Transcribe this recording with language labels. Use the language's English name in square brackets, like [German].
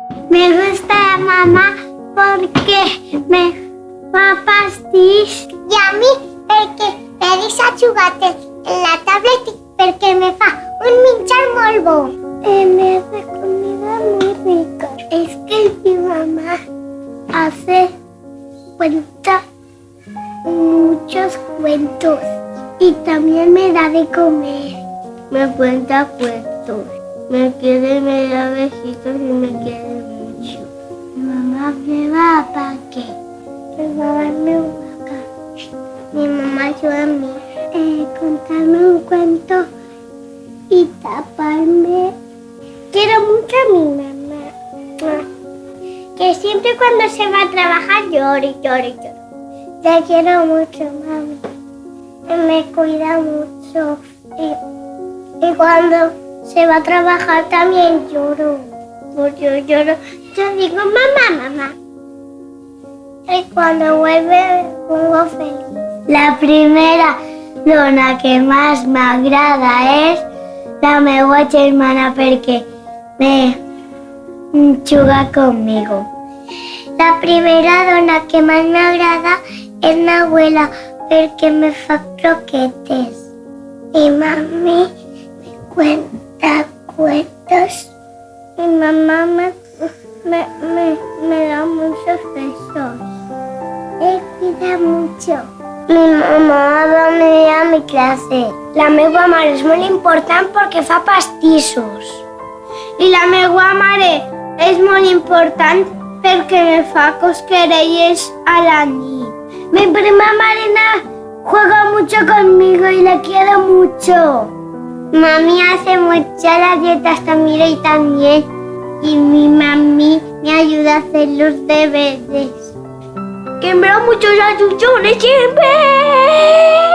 [Spanish] Me gusta la mamá porque [Catalan] me fa pastís i a mi perquè me deixa jugar en la tablet perquè me fa un menjar molt bo. [Spanish] Me hace comida muy rica. Es que mi mamá cuenta muchos cuentos y también me da de comer. Me cuenta cuentos, me quiere, me da besitos y me quiere mucho. Mi mamá me va a parque, mi mamá me va acá. Mi mamá ayuda a mí contarme un cuento y taparme. Quiero mucho a mi mamá, que siempre cuando se va a trabajar llora y llora y llora. Te quiero mucho, mami. Me cuida mucho y cuando se va a trabajar también lloro. Yo lloro. Yo digo, mamá, mamá. Y cuando vuelve me pongo feliz. [Catalan] La primera dona que más m'agrada és la meva germana perquè [Spanish] me juga conmigo. [Catalan] La primera dona que más m'agrada és [Spanish] la abuela porque [Catalan] me fa croquetes. [Spanish] Mi mami me cuenta cuentos. Mi mamá me da muchos besos. Me cuida mucho. Mi mamá va a mi clase. [Catalan] La meva mare és molt important perquè fa pastissos. I la meva mare és molt important perquè me fa cosquerelles a la nit. [Spanish] Mi prima Marina juega mucho conmigo y la quiero mucho. Mami hace mucho las dietas también y también. Y mi mami me ayuda a hacer los deberes. Que me da muchos achuchones siempre.